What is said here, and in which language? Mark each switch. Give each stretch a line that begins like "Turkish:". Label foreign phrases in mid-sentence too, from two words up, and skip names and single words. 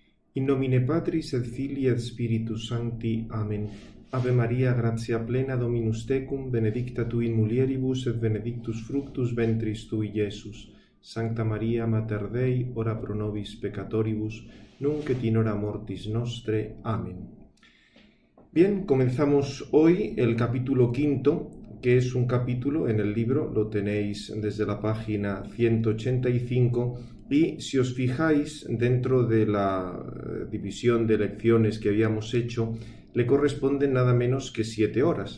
Latin: In nomine Patris et Filii et Spiritus Sancti. Amen. Ave Maria, gratia plena, Dominus tecum, benedicta tu in mulieribus et benedictus fructus ventris tui, Iesus. Sancta Maria, Mater Dei, ora pro nobis peccatoribus, nunc et in hora mortis nostre. Amén.
Spanish: Bien, comenzamos hoy el capítulo 5, que es un capítulo en el libro, lo tenéis desde la página 185, y si os fijáis, dentro de la división de lecciones que habíamos hecho, le corresponden nada menos que 7 horas.